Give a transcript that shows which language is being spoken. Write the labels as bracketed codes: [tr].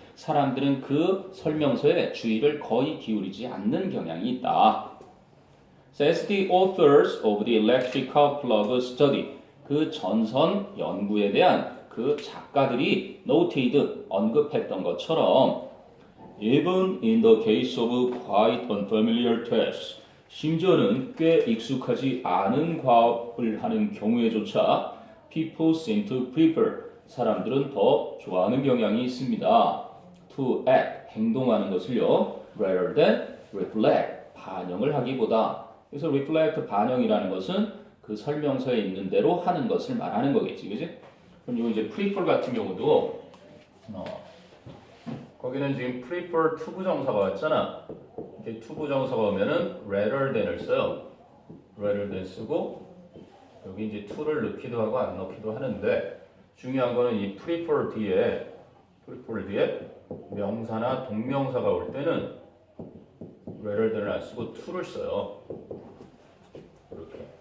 [ko] 사람들은 그 설명서에 주의를 거의 기울이지 않는 경향이 있다. [en] Says the authors of the electrical plug study. [ko] 그 전선 연구에 대한 그 작가들이 noted, 언급했던 것처럼 [en] even in the case of quite unfamiliar tests. [ko] 심지어는 꽤 익숙하지 않은 과업을 하는 경우에조차 [en] people seem to prefer. [ko] 사람들은 더 좋아하는 경향이 있습니다. [en] To act, [ko] 행동하는 것을요. [en] rather than reflect, [ko] 반영을 하기보다. 그래서 reflect, 반영이라는 것은 그 설명서에 있는 대로 하는 것을 말하는 거겠지, 그지? 그럼 요 이제 prefer 같은 경우도 거기는 지금 prefer 투부정사가 왔잖아. 이렇게 투부정사가 오면은 rather than을 써요. rather than 쓰고 여기 이제 to를 넣기도 하고 안 넣기도 하는데 중요한 거는 이 prefer 뒤에 명사나 동명사가 올 때는 rather than을 안 쓰고 to를 써요. 이렇게.